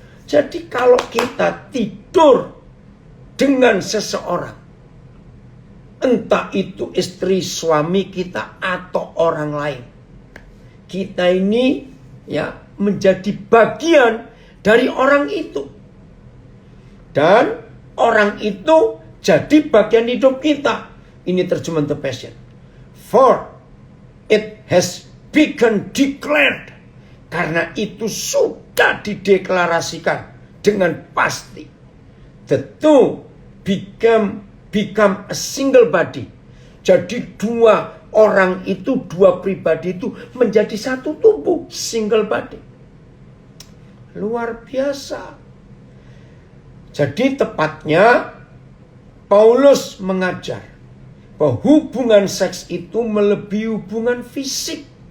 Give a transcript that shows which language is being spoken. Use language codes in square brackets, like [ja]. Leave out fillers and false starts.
[id] Jadi kalau kita tidur dengan seseorang, entah itu istri suami kita atau orang lain, kita ini menjadi bagian dari orang itu. Dan orang itu jadi bagian hidup kita. Ini terjemahan The Passion. [en] For it has been declared. [id] Karena itu sudah dideklarasikan dengan pasti. [en] The two become a single body. [id] Jadi dua orang itu, dua pribadi itu menjadi satu tubuh, [en] single body. [id] Luar biasa. Jadi tepatnya Paulus mengajar bahwa hubungan seks itu melebihi hubungan fisik.